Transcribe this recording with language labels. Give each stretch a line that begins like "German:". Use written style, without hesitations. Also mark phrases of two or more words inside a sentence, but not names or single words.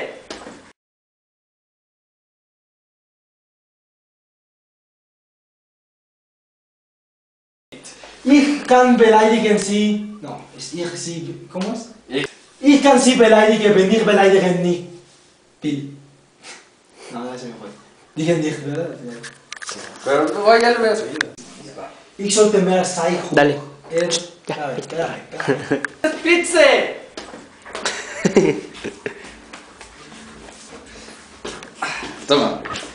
German: Ich kann beleidigen Sie. No, ist ich Sie.
Spanish: ¿Cómo es?
German: Ich. Ich kann Sie beleidigen, wenn ich beleidigen nicht will.
Spanish: No, ya se me fue. Dije nicht, ¿verdad? Pero luego ya lo voy a subir.
German: Ich sollte mehr Zeichen.
Spanish: Dale. Espera.
German: Das Pizza! Toma.